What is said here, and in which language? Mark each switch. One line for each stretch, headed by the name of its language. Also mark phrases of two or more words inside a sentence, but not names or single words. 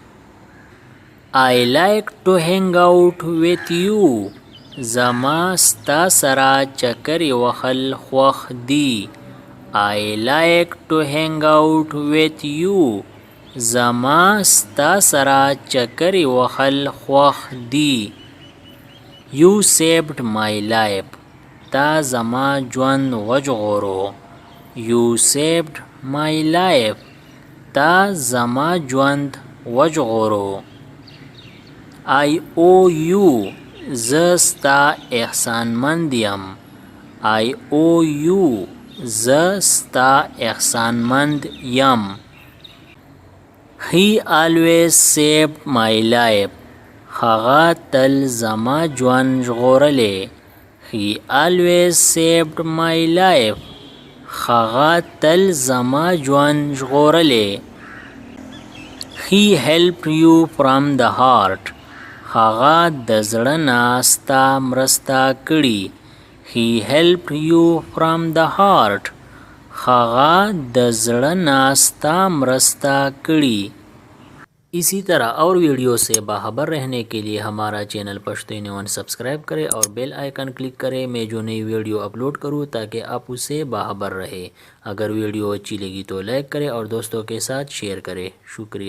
English: I like to hang out with you.
Pashto: زما ستا سره چکرې وهل خوښ دي.
English: I like to hang out with you.
Pashto: زما ستا سره چکرې وهل خوښ دي.
English: You saved my life.
Pashto: تا زما ژوند وژغورو.
English: You saved my life.
Pashto: تا زما ژوند وژغورو.
English: I owe you.
Pashto: زه ستا احسانمند یم.
English: I owe you.
Pashto: زه ستا احسانمند یم.
English: He always saved my life.
Pashto: هغه تل زما ژوند ژغورلی.
English: He always saved my life.
Pashto: هغه تل زما ژوند ژغورلی.
English: He helped you from the heart.
Pashto: هغه د زړه نه ستا مرسته کړې.
English: He helped you from the heart.
Pashto: هغه د زړه نه ستا مرسته کړې.
Hindi: इसी तरह और वीडियो से बाखबर रहने के लिए हमारा चैनल पश्तो इन सब्सक्राइब करें और
English: bell icon
Hindi: क्लिक करें। मैं जो नई वीडियो अपलोड करूं ताकि आप उससे बाखबर रहे। अगर वीडियो अच्छी लगी तो लाइक करें और दोस्तों के साथ शेयर करें।